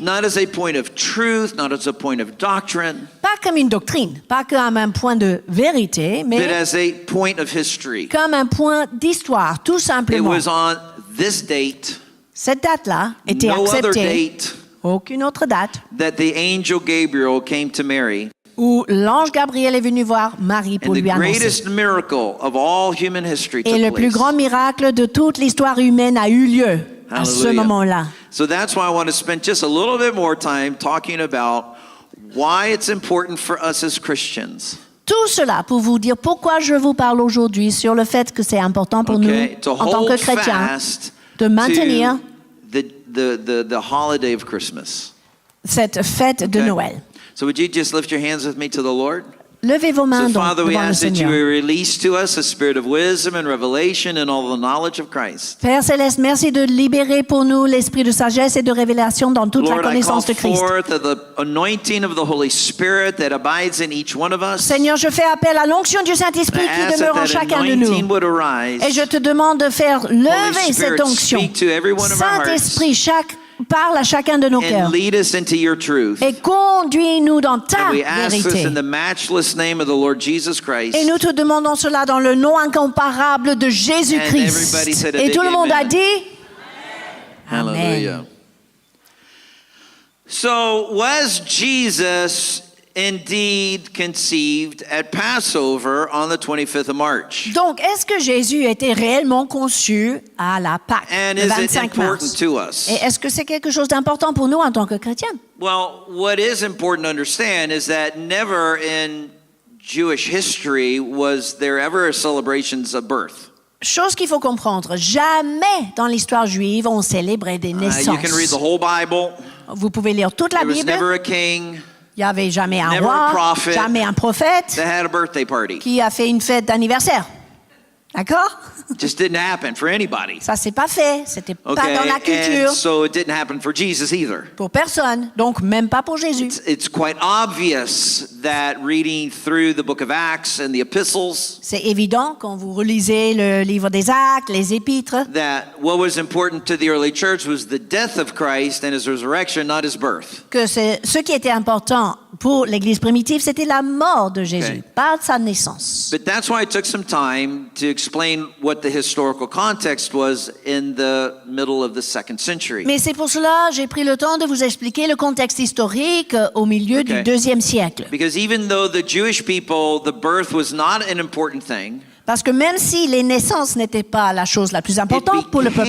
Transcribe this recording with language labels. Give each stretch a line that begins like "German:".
English: not as a point of truth, not as a point of doctrine,
French: Pas comme une doctrine, pas comme un point de vérité,
English: but
French: mais
English: as a point of history.
French: comme un point d'histoire, tout
English: It
French: simplement.
English: was on this date,
French: Cette date-là était
English: no other
French: acceptée.
English: date,
French: Aucune autre date
English: that the angel Gabriel came to Mary.
French: où l'ange Gabriel est venu voir Marie pour
English: And the
French: lui annoncer.
English: greatest miracle of all human history
French: Et le
English: took
French: plus
English: place.
French: grand miracle de toute l'histoire humaine a eu lieu à ce
English: Hallelujah.
French: moment-là.
English: So that's why I want to spend just a little bit more time talking about why it's important for us as Christians.
French: Tout cela pour vous dire pourquoi je vous parle aujourd'hui sur le fait que c'est important pour
English: Okay,
French: nous,
English: to
French: en tant que
English: hold
French: chrétiens,
English: fast
French: de maintenir
English: to the holiday of Christmas.
French: cette fête de
English: Okay?
French: Noël.
English: So would you just lift your hands with me to the Lord?
French: Levez vos mains
English: So
French: donc
English: Father, we
French: devant le
English: ask that you
French: Seigneur.
English: will release to us a spirit of wisdom and revelation and all the knowledge of Christ.
French: Père Céleste, merci de libérer pour nous l'esprit de sagesse et de révélation dans toute la
English: Lord, I call
French: connaissance de Christ.
English: forth the anointing of the Holy Spirit that abides in each one of us.
French: Seigneur, je fais appel à l'onction du Saint-Esprit
English: I
French: qui
English: ask
French: demeure en
English: that
French: chacun de
English: anointing
French: nous.
English: would arise.
French: Et je te demande de faire lever cette onction.
English: speak to every one of our hearts.
French: Saint-Esprit, parle à chacun de nos cœurs.
English: And lead us into your truth.
French: Et conduis-nous dans ta
English: And we ask this
French: vérité.
English: in the matchless name of the Lord Jesus Christ.
French: Et nous te demandons cela dans le nom incomparable de
English: And everybody
French: Jésus-Christ.
English: said a
French: Et
English: big
French: tout le monde a
English: amen.
French: dit
English: Hallelujah. So was Jesus indeed conceived at Passover on the 25th of March?
French: Donc, est-ce que Jésus était réellement conçu à la Pâque,
English: And
French: le
English: is it
French: 25
English: important
French: mars?
English: to us?
French: Et est-ce que c'est quelque chose d'important pour nous en tant que chrétiens?
English: Well, what is important to understand is that never in Jewish history was there ever celebrations of birth.
French: Chose qu'il faut comprendre, jamais dans l'histoire juive on célébrait des
English: You
French: naissances.
English: can read the whole Bible.
French: Vous pouvez lire toute la
English: There was
French: Bible.
English: never a king
French: Il n'y avait jamais un
English: never
French: roi,
English: a prophet.
French: jamais un prophète
English: that had a birthday party.
French: qui a fait une fête d'anniversaire. D'accord?
English: It just didn't happen for anybody.
French: Ça s'est pas fait, c'était pas
English: Okay,
French: dans la
English: and
French: culture
English: so it didn't happen for Jesus either.
French: pour personne, donc même pas pour Jésus.
English: It's quite obvious that reading through the book of Acts and the epistles,
French: C'est évident quand vous relisez le livre des Actes, les Épîtres,
English: that what was important to the early church was the death of Christ and his resurrection, not his birth.
French: que ce qui était important pour l'Église primitive, c'était la mort de Jésus,
English: Okay.
French: pas sa naissance.
English: But that's why I took some time to explain what the historical context was in the middle of the 2nd century.
French: Mais c'est pour cela j'ai pris le temps de vous expliquer le contexte historique au milieu
English: Okay.
French: du 2e siècle.
English: Because even though the Jewish people, the birth was not an important thing,
French: Parce que même si les naissances n'étaient pas la chose la plus
English: It
French: importante pour le peuple